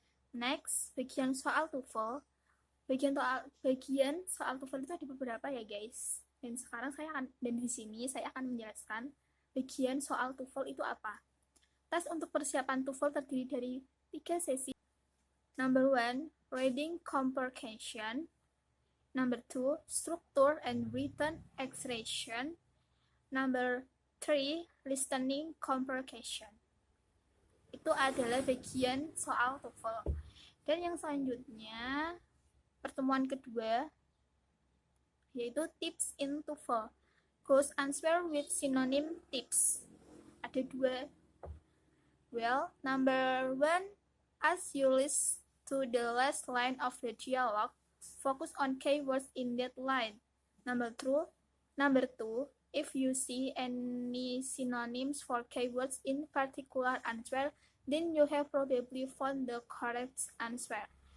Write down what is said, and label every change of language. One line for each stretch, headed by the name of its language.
Indonesian: Next, bagian soal TOEFL. Bagian soal TOEFL itu ada beberapa ya guys. Dan di sini saya akan menjelaskan bagian soal TOEFL itu apa. Tes untuk persiapan TOEFL terdiri dari 3 sesi.
English: Number 1, reading comprehension. Number 2, structure and written expression. Number 3, listening comprehension.
Indonesian: Itu adalah bagian soal TOEFL. Dan yang selanjutnya, pertemuan kedua, yaitu
English: tips in TOEFL. Ghost answer with synonym tips.
Indonesian: Ada 2.
English: Well, number 1, as you listen to the last line of the dialogue, focus on keywords in that line. Number 2, if you see any synonyms for keywords in particular answer, then you have probably found the correct answer.